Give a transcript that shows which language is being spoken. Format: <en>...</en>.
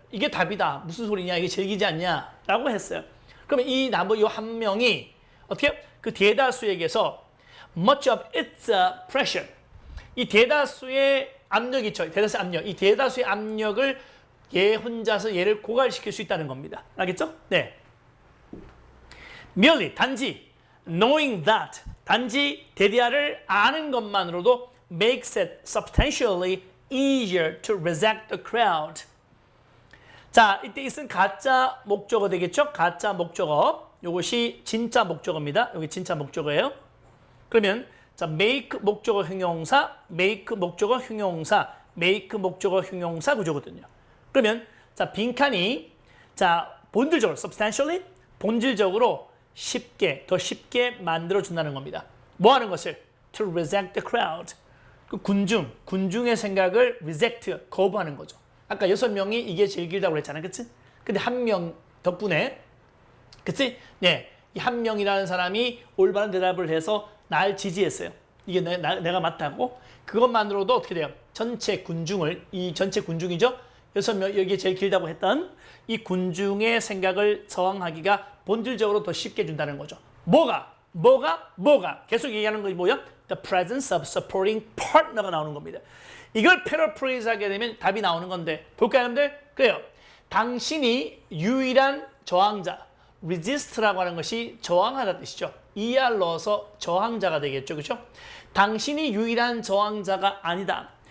<ko>이게 답이다. 무슨 소리냐? 이게 제일 길지 않냐? 라고 했어요. 그러면 이 나머지 한 명이 어떻게 그 대다수에게서</ko> <en>much of its pressure,</en> <ko>이 대다수의 압력이 있죠. 대다수의 압력. 이 대다수의 압력을 얘 혼자서 얘를 고갈시킬 수 있다는 겁니다. 알겠죠? 네.</ko> <en>merely, 단지 knowing that,</en> <ko>단지 대디아를 아는 것만으로도</ko> <en>makes it substantially easier to reject the crowd.</en> <ko>자, 이때 있은 가짜 목적어 되겠죠? 가짜 목적어. 이것이 진짜 목적어입니다. 여기 진짜 목적어예요. 그러면 자, make 목적어 형용사, make 목적어 형용사, make 목적어 형용사 구조거든요. 그러면 자, 빈칸이 자, 본질적으로 substantially 본질적으로 쉽게 더 쉽게 만들어 준다는 겁니다. 뭐 하는 것을?</ko> <en>To reject the crowd.</en> <ko>그 군중의 생각을 reject, 거부하는 거죠. 아까 6명이 이게 제일 길다고 그랬잖아요. 그치? 근데 한 명 덕분에, 그치? 네. 이 한 명이라는 사람이 올바른 대답을 해서 날 지지했어요. 이게 내가 맞다고. 그것만으로도 어떻게 돼요? 전체 군중을, 이 전체 군중이죠? 6명, 여기에 제일 길다고 했던 이 군중의 생각을 저항하기가 본질적으로 더 쉽게 준다는 거죠. 뭐가? 계속 얘기하는 것이 뭐야?</ko> <en>The presence of supporting partner가 나오는 겁니다.</en> <ko>이걸 패러프레이즈 하게 되면 답이 나오는 건데 볼까요, 여러분들? 그래요. 당신이 유일한 저항자, resist라고 하는 것이 저항하다는 뜻이죠. ER 넣어서 저항자가 되겠죠. 그렇죠? 당신이 유일한 저항자가 아니다.</ko>